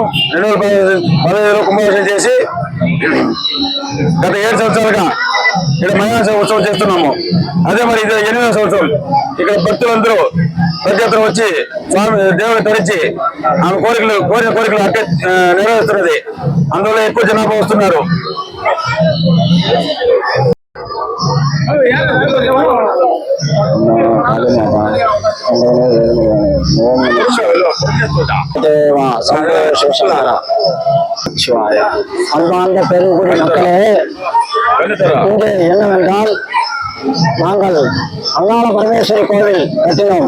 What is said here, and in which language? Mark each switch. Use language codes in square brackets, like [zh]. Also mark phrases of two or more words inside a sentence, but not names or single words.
[te] 2015లో కుంభాభిషేకం చేసి గత 7 సంవత్సరాలుగా ఇక్కడ మయాన ఉత్సవం చేస్తున్నాము. అదే మరి ఇది 8వ సంవత్సరం. ఇక్కడ భక్తులందరూ ప్రతి ఒక్కరు వచ్చి స్వామి దేవుని తరించి ఆమె కోరిన కోరికలు నెరవేరుస్తున్నది. అందువల్ల ఎక్కువ జనాభా వస్తున్నారు. [ta] அன்பார்ந்த பெருங்குடி மக்களே, இன்று என்னவென்றால் நாங்கள் அங்காள பரமேஸ்வரி கோவில் கட்டினோம்.